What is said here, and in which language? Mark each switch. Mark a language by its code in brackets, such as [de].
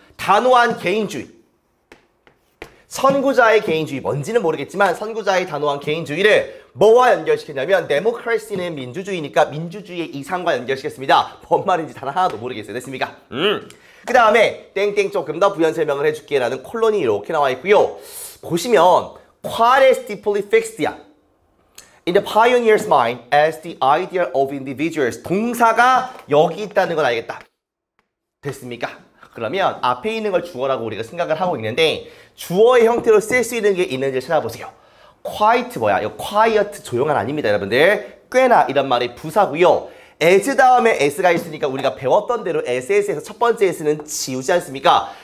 [ko] 단호한 개인주의. 선구자의 개인주의. 뭔지는 모르겠지만 선구자의 단호한 개인주의를 뭐와 연결시켰냐면 데모크라시는 민주주의니까 민주주의의 이상과 연결시켰습니다. 뭔 말인지 단 하나도 모르겠어요. 됐습니까? 그 다음에 땡땡 조금 더 부연 설명을 해줄게 라는 콜론이 이렇게 나와 있고요. 보시면 [en] quite as deeply fixed야. In the pioneer's mind as the ideal of individuals. [ko] 동사가 여기 있다는 걸 알겠다. 됐습니까? 그러면 앞에 있는 걸 주어라고 우리가 생각을 하고 있는데 주어의 형태로 쓸 수 있는 게 있는지 찾아보세요. quiet 뭐야? 이거 quiet 조용한 아닙니다, 여러분들. 꽤나 이런 말이 부사고요. as 다음에 s가 있으니까 우리가 배웠던 대로 s에서 첫 번째 s는 지우지 않습니까?